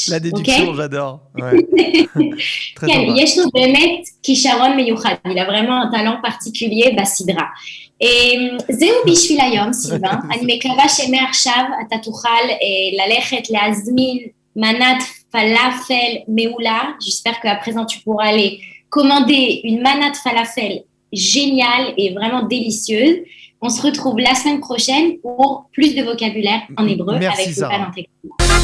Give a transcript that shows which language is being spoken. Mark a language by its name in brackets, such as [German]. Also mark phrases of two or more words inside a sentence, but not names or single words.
[French] La déduction, okay? j'adore. Ouais. Très [Hebrew] כן, [French] sympa. [Hebrew] יש לו באמת כישרון מיוחד, [French] il a vraiment un talent particulier בסדרה. [Hebrew] זהו בשביל היום, סילבן. אני מקווה שמעכשיו אתה תוכל ללכת להזמין מנת פלאפל מעולה. [French] J'espère qu'à présent tu pourras aller commander une [Hebrew] מנת פלאפל [French] géniale et vraiment délicieuse. On se retrouve la semaine prochaine pour plus de vocabulaire en hébreu Merci, avec le Sarah. pas d'intégration.